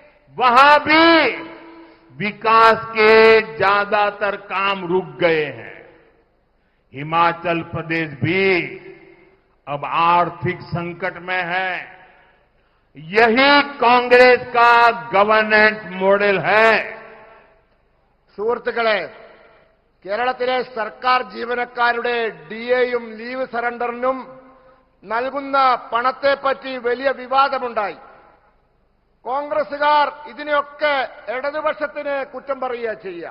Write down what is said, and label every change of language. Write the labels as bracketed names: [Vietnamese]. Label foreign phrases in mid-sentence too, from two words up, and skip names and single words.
[Hindi] वहां भी विकास के ज्यादातर काम रुक गए हैं। हिमाचल प्रदेश भी अब आर्थिक संकट में है। यही कांग्रेस का [English] governance model [Hindi] है। [Malayalam] സുഹൃത്തുക്കളെ, കേരളത്തിലെ സർക്കാർ ജീവനക്കാരുടെ ഡിഎയും ലീവ് സറണ്ടറിനും നൽകുന്ന പണത്തെപ്പറ്റി വലിയ വിവാദമുണ്ടായി. കോൺഗ്രസുകാർ ഇതിനെയൊക്കെ ഇടതുപക്ഷത്തിന് കുറ്റം പറയുക ചെയ്യാം.